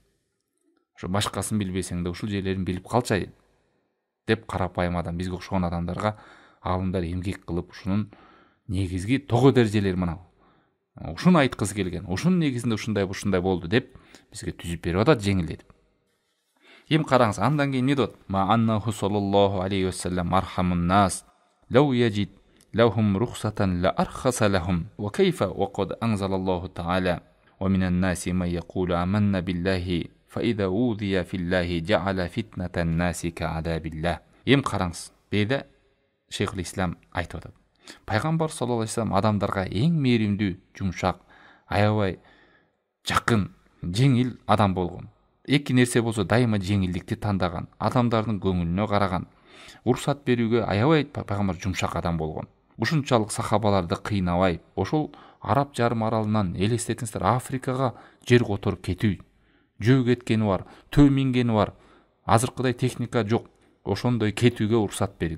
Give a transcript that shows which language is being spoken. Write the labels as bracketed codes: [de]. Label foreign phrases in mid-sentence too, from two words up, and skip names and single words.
[ky] Ошо башкасын билбесең да ушул жерлерин билип калчай деп карапайым адам, бизге окшогон адамдарга алымдар эмгек кылып, ушунун негизги того дережелери мына. Ушуну айткысы келген, ушунун негизинде ушундай болду деп бизге түзүп берип атат жеңилдетип. Эми караңыз, андан кийин эмне дейт? [ar] مع أنه صلى الله عليه وسلم أرحم الناس لو يجد لهم رخصة لأرخص لهم وكيف وقد أنزل الله تعالى ومن الناس من يقول آمنا بالله فإذا أوذي في الله جعل فتنة الناس كعذاب الله. [ky] Эми караңыз, беде Шейхул Ислам айтып атат. Пайгамбар [ar] صلى الله عليه وسلم [ky] адамдарга эң мээримдүү, жумшак, аябай жакын, жеңил адам болгон. Эки нерсе болсо дайыма жеңилдикти тандаган, адамдардын көңүлүнө караган, уруксат берүүгө аябай пайгамбар жумшак адам болгон. Ушунчалык сахабаларды кыйнабай, ошол Араб жарым аралынан элестетиңиздер, Африкага жер которуп кетүү, жөө кеткени бар, төө мингени бар, азыркыдай техника жок, ошондой кетүүгө уруксат берип.